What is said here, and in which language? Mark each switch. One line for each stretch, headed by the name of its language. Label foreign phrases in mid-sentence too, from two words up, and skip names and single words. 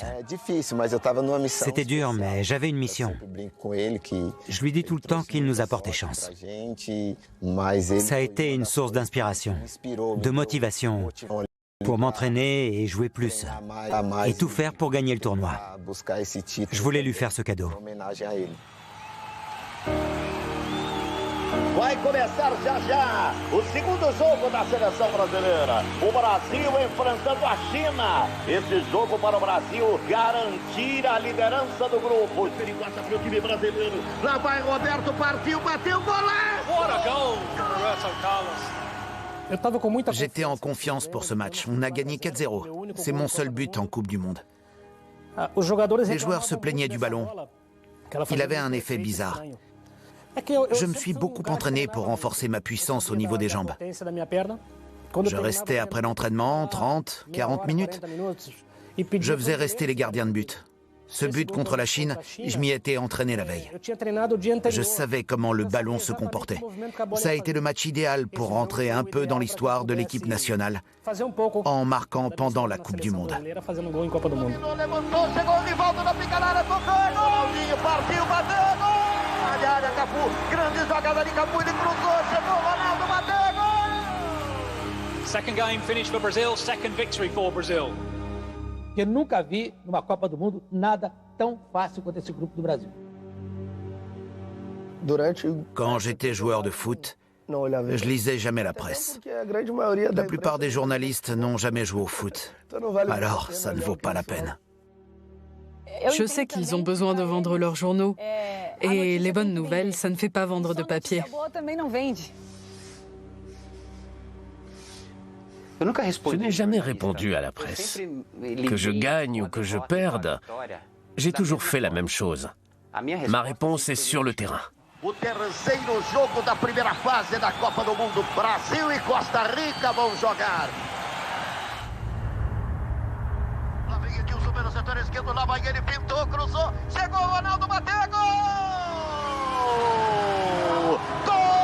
French: C'était dur, mais j'avais une mission. Je lui dis tout le temps qu'il nous a porté chance. Ça a été une source d'inspiration, de motivation, pour m'entraîner et jouer plus. Et tout faire pour gagner le tournoi. Je voulais lui faire ce cadeau.
Portuguese: Vai começar já já o segundo jogo da seleção brasileira. O Brasil enfrentando a China. Esse jogo para o Brasil garantir a liderança do grupo. Perigosa para o time brasileiro. Lá vai Roberto, partiu, bateu, golaço!
English: What a goal from Roberto Carlos.
French: J'étais en confiance pour ce match. On a gagné 4-0. C'est mon seul but en Coupe du Monde. Les joueurs se plaignaient du ballon. Il avait un effet bizarre. Je me suis beaucoup entraîné pour renforcer ma puissance au niveau des jambes. Je restais après l'entraînement 30, 40 minutes. Je faisais rester les gardiens de but. Ce but contre la Chine, je m'y étais entraîné la veille. Je savais comment le ballon se comportait. Ça a été le match idéal pour rentrer un peu dans l'histoire de l'équipe nationale en marquant pendant la Coupe du Monde.
English: Second game finished for Brazil, second victory for Brazil.
Portuguese: Eu nunca vi numa Copa do Mundo nada tão fácil quanto esse grupo do Brasil.
French: Quand j'étais joueur de foot, je lisais jamais la presse. La plupart des journalistes n'ont jamais joué au foot. Alors, ça ne vaut pas la peine. Je sais qu'ils ont besoin de vendre leurs journaux. Et les bonnes nouvelles, ça ne fait pas vendre de papier. Je n'ai jamais répondu à la presse. Que je gagne ou que je perde, j'ai toujours fait la même chose. Ma réponse est sur le terrain.
Portuguese: O terceiro jogo da primeira fase da Copa do Mundo. Brasil e Costa Rica vão jogar. Lá vem Edilson pelo setor esquerdo, lá vai ele, pintou, cruzou, chegou o Ronaldo, bateu, gol! Gol!